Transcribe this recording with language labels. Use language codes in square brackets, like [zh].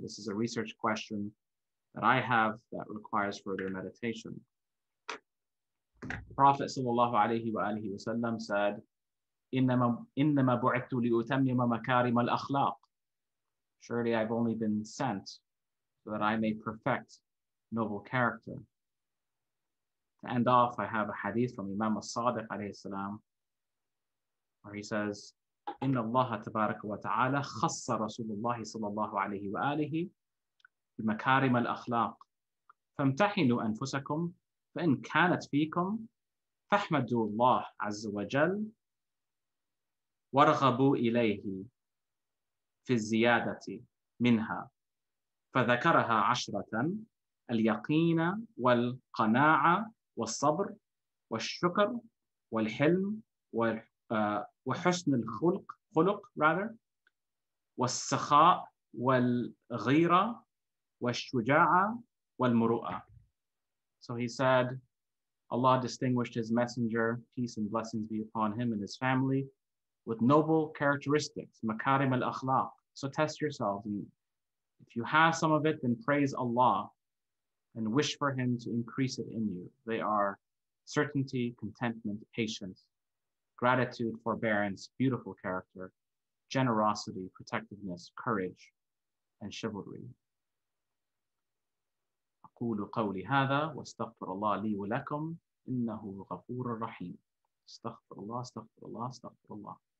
[en] This is a research question that I have that requires further meditation. Prophet sallallahu alaihi wasallam said, [ar] إِنَّمَا بُعِثْتُ لِأُتَمِّمَ مَكَارِمَ الْأَخْلَاقِ. [en] Surely I've only been sent so that I may perfect noble character. To end off, I have a hadith from Imam al-Sadiq alayhi salam, where he says, [ar] إِنَّ اللَّهَ تَبَارَكَ وَتَعَالَى خَصَّ رَسُولُ اللَّهِ صَلَّى اللَّهُ عَلَيْهِ وَآلِهِ بِمَكَارِمَ الْأَخْلَاقِ فَامْتَحِنُوا أَنفُسَكُمْ فَإِنْ كَانَتْ فِيكُمْ فَاحْمَدُوا اللَّهَ عَزَّ وَجَلَّ وَارْغَبُوا إِلَيْهِ في الزيادة منها فذكرها 10 اليقين والقناعة والصبر والشكر والحلم وحسن الخلق والسخاء والغيرة والشجاعة والمروءة. [en] So he said, Allah distinguished his messenger, peace and blessings be upon him and his family, with noble characteristics, makarim al-akhlaq. So test yourselves, and if you have some of it, then praise Allah and wish for him to increase it in you. They are certainty, contentment, patience, gratitude, forbearance, beautiful character, generosity, protectiveness, courage, and chivalry. [ar] أقول قولي هذا واستغفر الله لي ولكم إنه غفور رحيم. استغفر الله استغفر الله استغفر الله.